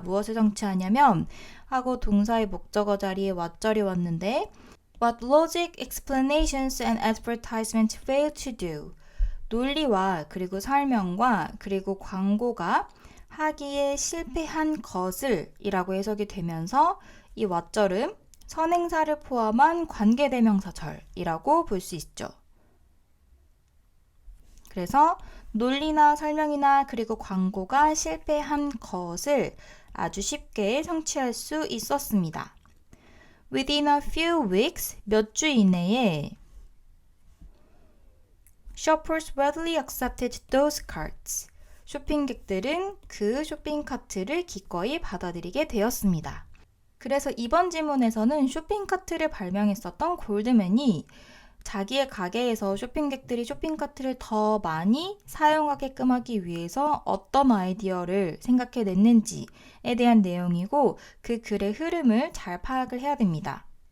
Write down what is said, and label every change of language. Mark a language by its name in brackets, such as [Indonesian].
[Korean] 무엇을 성취하냐면 하고 동사의 목적어 자리에 what절이 왔는데 [English] What logic, explanations, and advertisement fail to do [Korean] 논리와 그리고 설명과 그리고 광고가 하기에 실패한 것을 이라고 해석이 되면서 이 what절은 선행사를 포함한 관계대명사절이라고 볼 수 있죠. 그래서 논리나 설명이나 그리고 광고가 실패한 것을 아주 쉽게 성취할 수 있었습니다. [English] Within a few weeks, [Korean] 몇 주 이내에 [English] shoppers readily accepted those carts. [Korean] 쇼핑객들은 그 쇼핑카트를 기꺼이 받아들이게 되었습니다. 그래서 이번 지문에서는 쇼핑카트를 발명했었던 골드맨이 자기의 가게에서 쇼핑객들이 쇼핑카트를 더 많이 사용하게끔 하기 위해서 어떤 아이디어를 생각해냈는지에 대한 내용이고 그 글의 흐름을 잘 파악을 해야 됩니다.